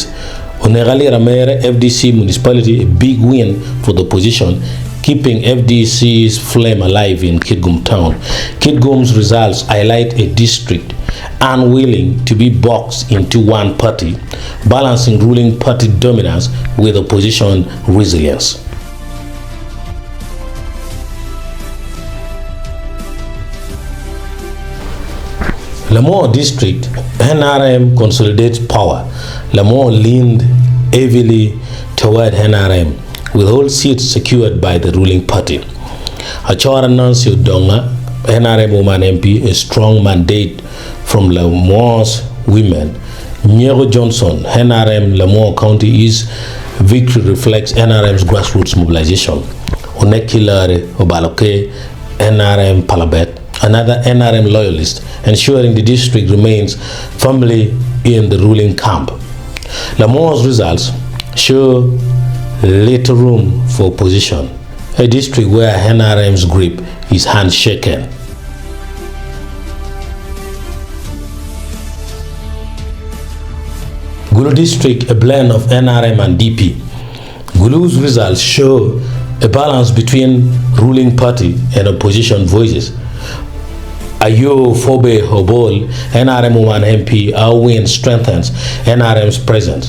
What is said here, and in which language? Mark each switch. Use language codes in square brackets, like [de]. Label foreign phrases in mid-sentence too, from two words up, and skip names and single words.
[en] Onegali Ramere, FDC municipality, a big win for the opposition, keeping FDC's flame alive in Kitgum town. Kitgum's results highlight a district unwilling to be boxed into one party, balancing ruling party dominance with opposition resilience. Lamore district, NRM consolidates power. Lamore leaned heavily toward NRM, with all seats secured by the ruling party. Achora Nancy Odonga, NRM woman MP, a strong mandate from Lamore's women. Nyego Johnson, NRM Lamore County, his victory reflects NRM's grassroots mobilization. Onekilare Obaloke, NRM Palabet, another NRM loyalist, ensuring the district remains firmly in the ruling camp. Lamore's results show little room for opposition, a district where NRM's grip is handshaken. Gulu district, a blend of NRM and DP. Gulu's results show a balance between ruling party and opposition voices. Ayo Fobe Hobol, NRM woman MP, our win strengthens NRM's presence.